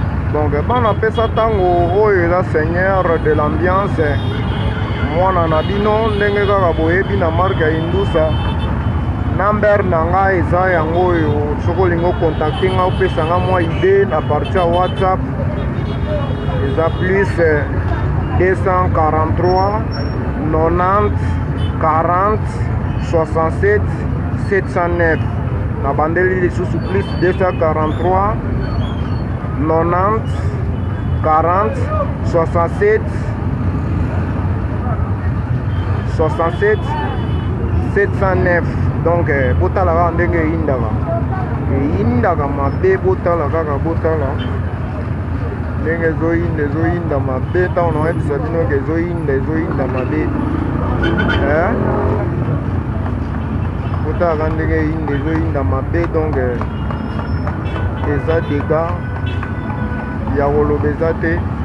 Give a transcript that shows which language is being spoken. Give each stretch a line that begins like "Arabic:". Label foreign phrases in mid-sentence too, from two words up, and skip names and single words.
Lingala: Donc, bana pesa tango oyo eza
French: seigneur de l'ambiance.
Lingala: Mwana na bino, ndenge kaka boyebi na marque ya Indusa. Number na nga eza yango oyo, soki olingi ocontacte nga, opesa nga mwa idée na partir ya WhatsApp.
French: Eza plus, deux cent quarante-trois, nonante, quarante, soixante-sept, sept cent neuf.
Lingala: Na bandeli lisusu
French: plus deux cent quarante-trois, nonante, quarante, soixante-sept, sept cent neuf.
Lingala: Donc, eh, botala kaka ndenge eyindaka. Eyindaka mabe, botala kaka, botala. Ndenge ezoyinda, ezoyinda mabe, ntango nakoyebisa bino ke ezoyinda, ezoyinda mabe. Hein? Botala kaka ndenge eyinda, ezoyinda mabe, donc, eh, eza dega ya koloba eza te.